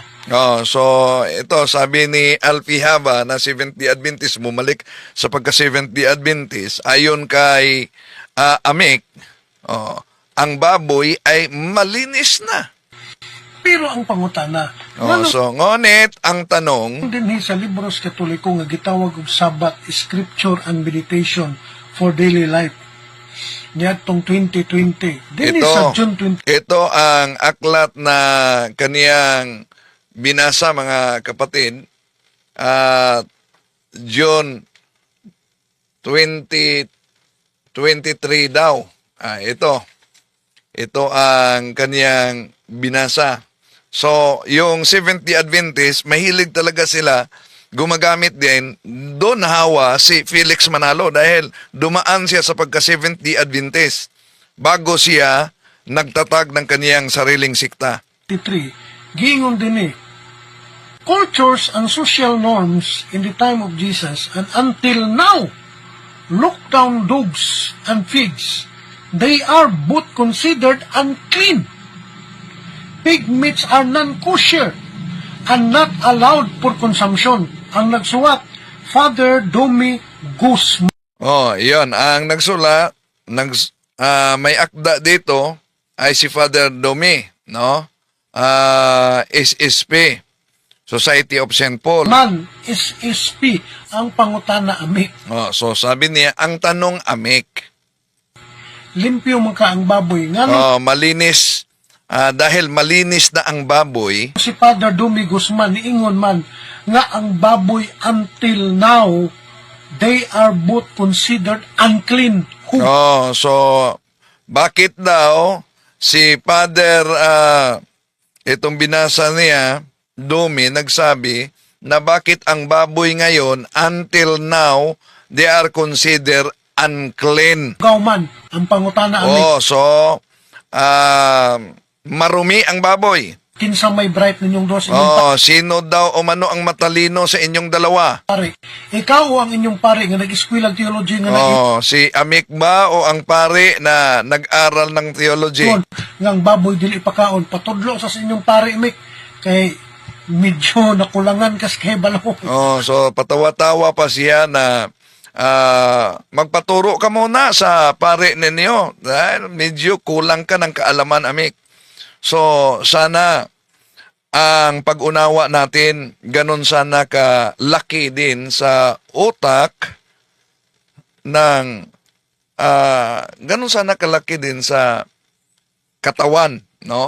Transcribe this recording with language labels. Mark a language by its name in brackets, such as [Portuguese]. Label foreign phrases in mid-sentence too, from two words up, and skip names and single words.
[Filipino] So ito sabi ni Alfie Haba na Seventh-day Adventist, bumalik sa pagka Seventh-day Adventist, ayon kay Amek, ang baboy ay malinis na. [Cebuano] Pero ang pangutana, [Filipino] So ngunit ang tanong, [Cebuano] dinhi sa libros katoliko nga gitawag og Sabbath, Scripture and Meditation for Daily Life. Niadtong 2020. Dinhi sa June 20. [Filipino] ito ang aklat na kaniyang binasa, mga kapatid, at June 2023 daw. Ito ang kaniyang binasa. So, yung Seventh-day Adventist, mahilig talaga sila gumagamit din. Doon nahawa si Felix Manalo dahil dumaan siya sa pagka Seventh-day Adventist bago siya nagtatag ng kaniyang sariling sikta. 23. [Cebuano] Giingon dinhi, [English] cultures and social norms in the time of Jesus and until now, lockdown dogs and pigs, they are both considered unclean. Pig meats are non-kosher and not allowed for consumption. [Cebuano] Ang nagsuwat, Father Domi Guzman. [Filipino] Iyon. Ang nagsulat, may akda dito ay si Father Domi, no? SSP, Society of St. Paul. [Cebuano] Man is SP ang pangutana Amek. [Filipino] So sabi niya, ang tanong Amek, [Cebuano] Limpyo man ka ang baboy. Nga [Filipino] malinis, dahil malinis na ang baboy, [Cebuano] si Father Domi Guzman niingon man nga ang baboy [English] until now they are both considered unclean. [Filipino] so bakit daw si Father, itong binasa niya, Domi, nagsabi na bakit ang baboy ngayon, [English] until now, they are considered unclean. [Cebuano] Gauman ang pangutana Amek. [Filipino] So, marumi ang baboy. [Cebuano] Kinsa may bright ninyong dos inyong [Filipino] Sino daw o mano ang matalino sa inyong dalawa? [Cebuano] pare. Ikaw o ang inyong pare nga nag-eskwela theology nga [Filipino] Si Amek ba o ang pare na nag-aral ng theology? [Cebuano] nga ang baboy dili ipakaon patudlo sa inyong pare Amek kay medyo nakulangan kas kay balaw. [Filipino] So patawa-tawa pa siya na magpaturo ka muna sa pare ninyo dahil medyo kulang ka ng kaalaman, Amek. So sana ang pag-unawa natin ganun sana ka laki din sa utak ng ganun sana kalaki din sa katawan, no?